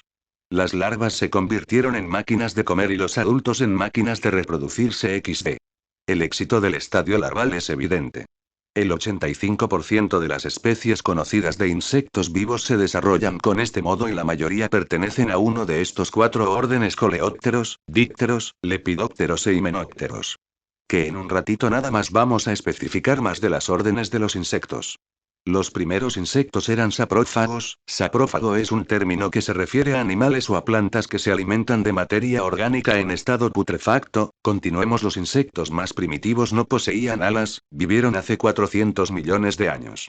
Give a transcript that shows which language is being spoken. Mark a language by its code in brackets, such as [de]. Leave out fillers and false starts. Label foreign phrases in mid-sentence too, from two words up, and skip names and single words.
[es] Las larvas se convirtieron en máquinas de comer y los adultos en máquinas de reproducirse XD. El éxito del estadio larval es evidente. El 85% de las especies conocidas de insectos vivos se desarrollan con este modo y la mayoría pertenecen a uno de estos cuatro órdenes: coleópteros, dípteros, lepidópteros e himenópteros. Que en un ratito nada más vamos a especificar más de las órdenes de los insectos. Los primeros insectos eran saprófagos. Saprófago es un término que se refiere a animales o a plantas que se alimentan de materia orgánica en estado putrefacto. Continuemos. Los insectos más primitivos no poseían alas, vivieron hace 400 millones de años.